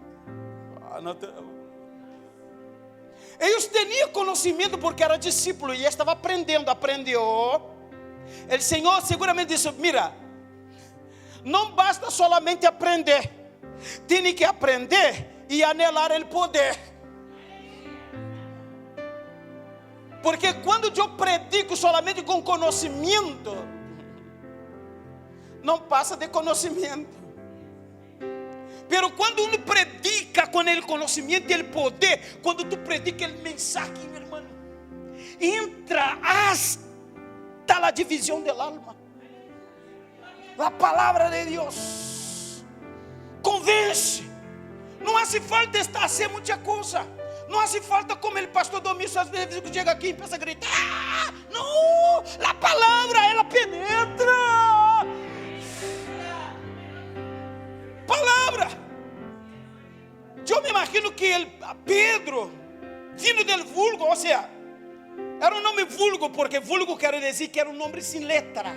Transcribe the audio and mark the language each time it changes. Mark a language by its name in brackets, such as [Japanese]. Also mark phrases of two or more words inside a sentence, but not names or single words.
[Portuguese] Eles tinham conhecimento porque era discípulo e estava aprendendo. Aprendeu. O Senhor seguramente disse, mira, não basta solamente aprender, tem que aprender e anelar o poder. Porque quando eu predico solamente com conhecimento, não passa de conhecimento. Pero quando um predica com o conhecimento e o poder, quando tu predica o mensagem, meu irmão, entra [Spanish] hasta a divisão del alma. [Portuguese] A palavra de Deus convence. Não [Spanish] hace falta estar hacer [Portuguese] muita coisa. Não [Spanish] hace falta [Portuguese] como o pastor Domingos às vezes chega aqui e começa a gritar. Não, a palavra ela penetra. Palavra. Eu me imagino que Pedro, vindo [Spanish] del vulgo, [Portuguese] ou seja, era um nome vulgo, porque vulgo quer dizer que era um nome sem letra.